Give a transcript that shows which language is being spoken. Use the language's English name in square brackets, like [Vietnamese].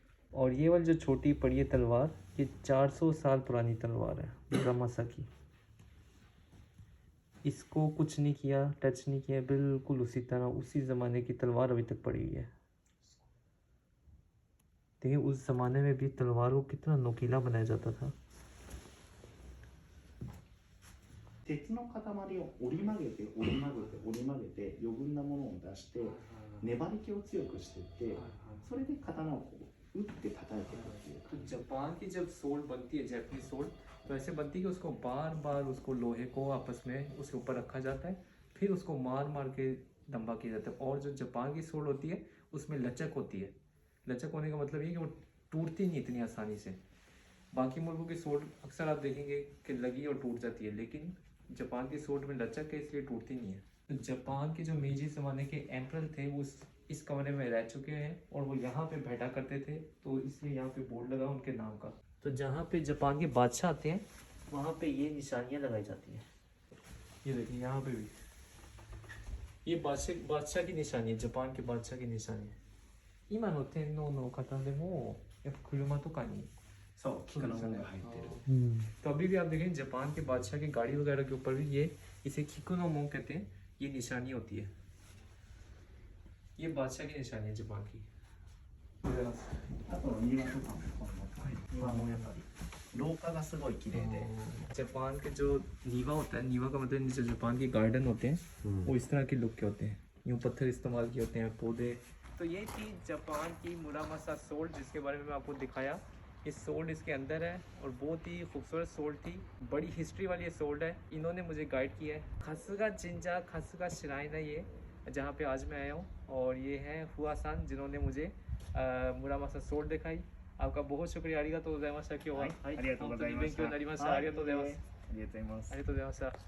[Hindi] और ये वाली जो छोटी पड़ी है तलवार, ये 400 साल पुरानी तलवार है मुरामासा की। इसको कुछ नहीं किया, टच नहीं किया, बिल्कुल उसी तरह उसी ज़माने की तलवार अभी तक पड़ी हुई है। देखिए उस ज़माने में भी तलवार को कितना नोकीला बनाया जाता था। [Japanese] 鉄の塊を折り曲げて折り曲げて折り曲げて余分なものを出して粘り気を強くしていってそれで刀をこう打って叩いていくっていう。 [Hindi] तो जापान की जब सोल्ड बनती है, जैपनीज सोल्ड, तो ऐसे बनती है कि उसको बार बार उसको लोहे को आपस में उसके ऊपर रखा जाता है, फिर उसको मार मार के लंबा किया जाता है। और जो जापान की सोल्ड होती है उसमें लचक होती है। लचक होने का मतलब ये कि वो टूटती नहीं इतनी आसानी से। बाकी मुल्कों की सोल्ड अक्सर आप देखेंगे कि लगी और टूट जाती है, लेकिन जापान की सोल्ड में लचक है, इसलिए टूटती नहीं है। तो जापान के जो मेजी ज़माने के एम्परर थे वो इस कमरे में रह चुके हैं और वो यहाँ पे बैठा करते थे, तो इसलिए यहाँ पे बोर्ड लगा उनके नाम का। तो जहाँ पे जापान के बादशाह आते हैं वहाँ पे ये निशानियाँ लगाई जाती हैं। ये देखिए यहाँ पे भी ये बादशाह की निशानी है, जापान के बादशाह की निशानी है। [Japanese] 今の天皇の方でもやっぱ車とかにそう菊の紋が入ってる。 [Hindi] तो अभी भी आप देखें जापान के बादशाह की गाड़ी वगैरह के ऊपर भी ये इसे किकुनो मोंग कहते हैं, ये निशानी होती है। ये बादशाह की निशानी है जापान की। [Japanese] あと庭とかもこんな庭もやっぱり廊下がすごい綺麗で。 [Hindi] जापान के जो नीवा होता है, नीवा का मतलब जो जापान के गार्डन होते हैं वो इस तरह के लुक के होते हैं, यूँ पत्थर इस्तेमाल किए होते हैं, पौधे। तो ये थी जापान की मुरामासा सोल्ड जिसके बारे में मैं आपको दिखाया। ये सोल्ड इसके अंदर है और बहुत ही खूबसूरत सोल्ड थी, बड़ी हिस्ट्री वाली ये सोल्ड है। इन्होंने मुझे गाइड किया है। खासुगा जिंजा खासुगा श्राइन है ये, जहाँ पे आज मैं आया हूँ। और ये हैं हुआ-सान जिन्होंने मुझे मुरामासा सोल्ड दिखाई। आपका बहुत शुक्रिया। [Japanese] आरिगातो गोजाइमासिता। 今日ははい、ありがとうございました。本当に勉強になりました。ありがとうございます。ありがとうございます。ありがとうございました。